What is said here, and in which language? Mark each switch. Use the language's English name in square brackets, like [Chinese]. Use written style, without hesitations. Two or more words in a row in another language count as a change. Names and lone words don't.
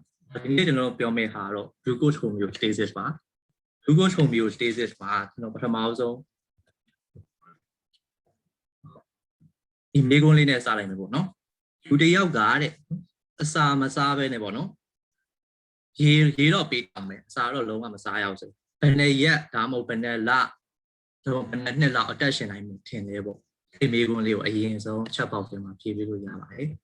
[Burmese] ဒီနေ့ကျွန်တော်ပြောမယ့်ဟာတော့ [English] glucose homeostasis [Burmese] ပါ [English] glucose homeostasis [Burmese] ပါကျွန်တော်ပထမဆုံးဒီမေးခွန်းလေးနဲ့စလိုက်မယ်ပေါ့နော်လူ တစ်ယောက်ကတဲ့အစာမစားဘဲနဲ့ပေါ့နော်ရေတော့ပေးတာမယ်အစာတော့လုံးဝမစားရအောင်ဆိုဘယ်နဲ့ရက်ဒါမှမဟုတ်ဘယ်နဲ့လတော့ဘယ်နဲ့နှစ်လောက်အတက်ရှင်နိုင်မှုထင်တယ်ပေါ့ဒီမေးခွန်းလေးကိုအရင်ဆုံးချက်ပေါက်ထဲမှာဖြည့်ပေးလို့ရပါတယ်